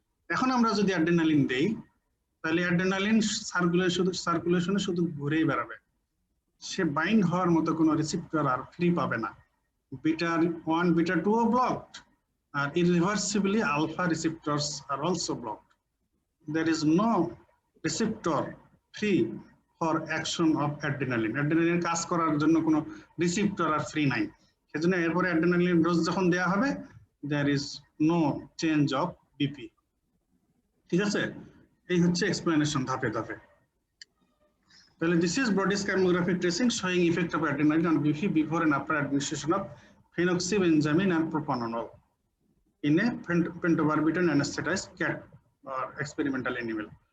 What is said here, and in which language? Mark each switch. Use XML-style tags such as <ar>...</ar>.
<bn>এখন আমরা যদি অ্যাড্রিনালিন দেই, তাহলে অ্যাড্রিনালিন সার্কুলেশনে শুধু ঘুরেই বেড়াবে, সে বাইন্ড হওয়ার মতো কোনো রিসেপ্টর আর ফ্রি পাবে না, beta 1 beta 2 O blocked, আর</bn> <en>irreversibly alpha receptors are also blocked. There is no receptor free for action of adrenaline.</en> <bn>Adrenaline কাজ করার জন্য কোনো রিসেপ্টর আর ফ্রি নাই, সেজন্য এরপরে অ্যাড্রিনালিন ডোজ যখন দেয়া হবে,</bn> <en>there is no change of BP.</en> <bn>ঠিক আছে, এই হচ্ছে এক্সপ্লেনেশন ধাপে ধাপে। তাহলে</bn> <en>this is Brody's chemographic tracing showing effect of adrenaline on BP before and after administration of phenoxybenzamin and propanolol in a pentobarbital anesthetized cat or experimental animal.</en>